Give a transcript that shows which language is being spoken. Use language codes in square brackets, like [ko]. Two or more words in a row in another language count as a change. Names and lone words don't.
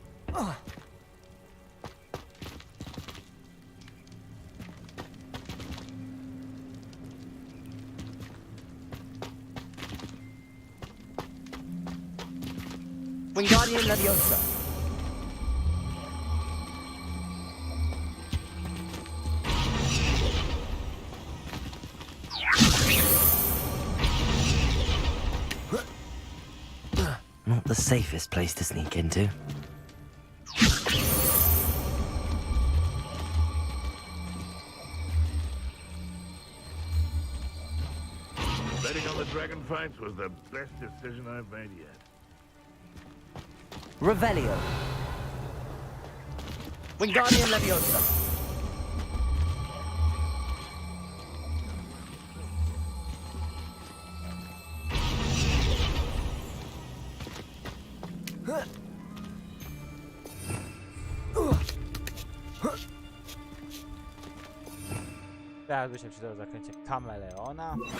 [en] Wingardium Leviosa. Not the safest place to sneak into. Betting on the dragon fights was the best decision I've made yet. Revelio. Wingardium Leviosa. [pl] Teraz by się przydało zakręcie kameleona.